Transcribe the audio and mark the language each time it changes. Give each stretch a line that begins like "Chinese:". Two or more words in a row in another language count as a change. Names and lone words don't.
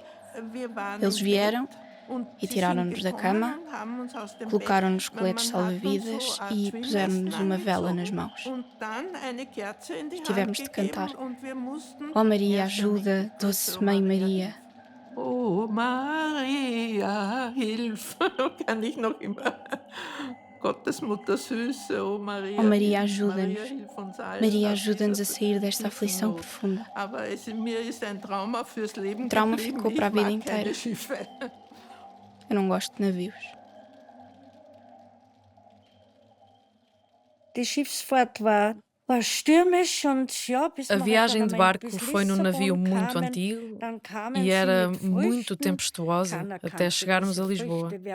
Portuguese: Eles vieram e tiraram-nos da cama, colocaram-nos coletes salva-vidas e puseram-nos uma vela nas mãos. E tivemos de cantar: "Ó Maria, ajuda, doce Mãe Maria."
German: Oh Maria, hilf! Kann ich noch immer. Gottes Mutter Süße, oh Maria.
Portuguese: Ó Maria, ajuda-nos. Maria, ajuda-nos a sair desta aflição profunda. O trauma ficou para a vida inteira. Eu não gosto de navios. A viagem de barco foi num navio muito antigo e era muito tempestuosa até chegarmos a Lisboa.